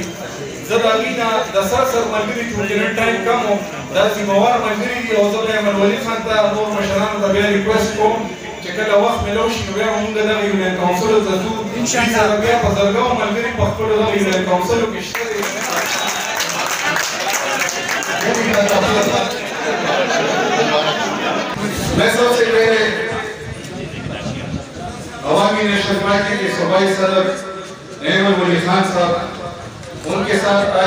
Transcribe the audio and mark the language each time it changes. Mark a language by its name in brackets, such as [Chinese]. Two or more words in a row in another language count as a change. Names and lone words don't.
[Pashto] زه د هغوی نه د سر ملګري چونکې نن ټایم کم و دا ذمهوار ملګري دي او زه به احمد ولي خان ته نور مشرانو ته بیا ریکویسټ کوم چې کله وخت میلاو شي نو بیا به مونږ دغه [English] union councils [Pashto] ته ځو دوی سره بیا په زرګونو ملګري په خپلو دغه [English] union councils [Pashto] کې شته دي. [Urdu] میں سب سے پہلے عوامی نیشنل پارٹی کے صوبائی صدر احمد ولی خان صاحب ان کے ساتھ آئے